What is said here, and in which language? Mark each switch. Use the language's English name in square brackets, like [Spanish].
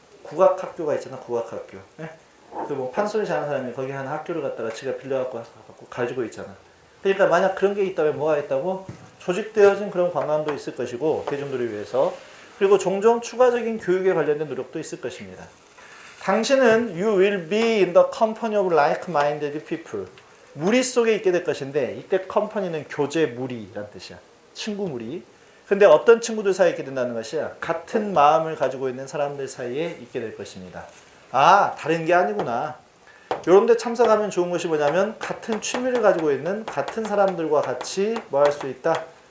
[Korean] 국악학교가 있잖아, 국악학교. 네? 그 뭐 판소리 잘하는 사람이 거기 한 학교를 갔다가 지가 빌려갖고 가지고 있잖아. 그러니까 만약 그런 게 있다면 뭐가 있다고? 조직되어진 그런 관광도 있을 것이고 대중들을 위해서 그리고 종종 추가적인 교육에 관련된 노력도 있을 것입니다. 당신은 [English] you will be in the company of like-minded people. [Korean] 무리 속에 있게 될 것인데 이때 컴퍼니는 교제 무리란 뜻이야. 친구 무리. 근데 어떤 친구들 사이에 있게 된다는 것이야. 같은 마음을 가지고 있는 사람들 사이에 있게 될 것입니다. 아, 다른 게 아니구나. 이런 데 참석하면 좋은 것이 뭐냐면 같은 취미를 가지고 있는 같은 사람들과 같이 뭐 할 수 있다?